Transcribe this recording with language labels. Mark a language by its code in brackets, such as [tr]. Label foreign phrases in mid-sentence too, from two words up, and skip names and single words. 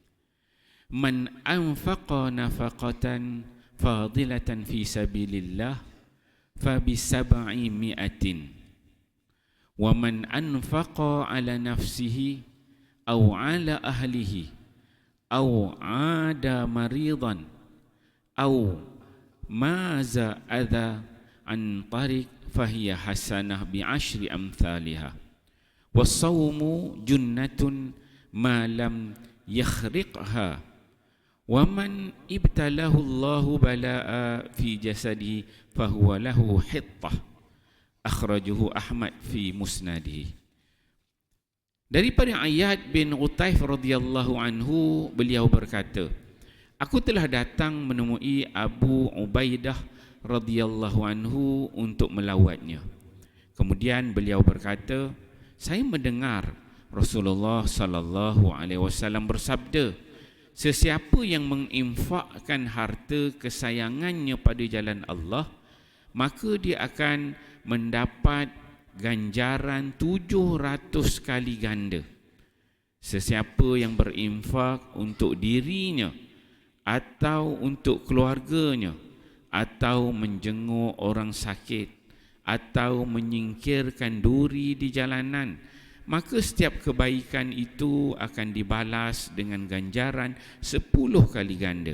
[ar] من أنفق نفقة فاضلة في سبيل الله فبسبع مائة ومن أنفق على نفسه أو على أهله أو عاد مريضا أو ماز أذى عن طريق فهي حسنة بعشر أمثالها والصوم جنة ما لم يخرقها ومن ابتلاه الله بلاء في جسده فهو له حطة أخرجه أحمد في مسنده. [ms] Daripada Iyad bin Utayf [ar] رضي الله عنه, [ms] beliau berkata, aku telah datang menemui Abu Ubaidah [ar] رضي الله عنه [ms] untuk melawatnya. Kemudian beliau berkata, saya mendengar Rasulullah [ar] صلى الله عليه وسلم [ms] bersabda, sesiapa yang menginfakkan harta kesayangannya pada jalan Allah, maka dia akan mendapat ganjaran 700 kali ganda. Sesiapa yang berinfak untuk dirinya atau untuk keluarganya, atau menjenguk orang sakit, atau menyingkirkan duri di jalanan, maka setiap kebaikan itu akan dibalas dengan ganjaran 10 kali ganda.